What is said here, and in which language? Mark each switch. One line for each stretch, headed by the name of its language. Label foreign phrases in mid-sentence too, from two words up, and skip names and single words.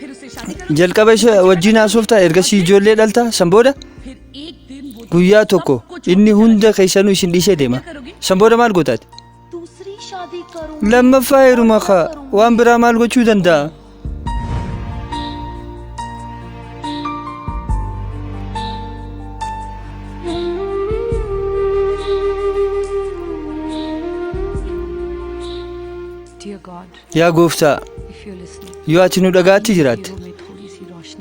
Oromo: jalqaba isa wajjin haasoftaa ergasii ijoollee dhaltaa san booda
Hindi: फिर एक दिन वो
Oromo: guyyaa tokko inni hunda keessanuu isin dhiisee deema san booda maal gootaati
Hindi: दूसरी शादी करूं
Oromo: lammaffaa heeruma kaa waan biraa maal gochuu danda'a
English: dear God
Oromo: yaa gooftaa
English: if you listening
Oromo: yoo ati nu dhagaatti jiraatte
Hindi: में थोड़ी सी रोशनी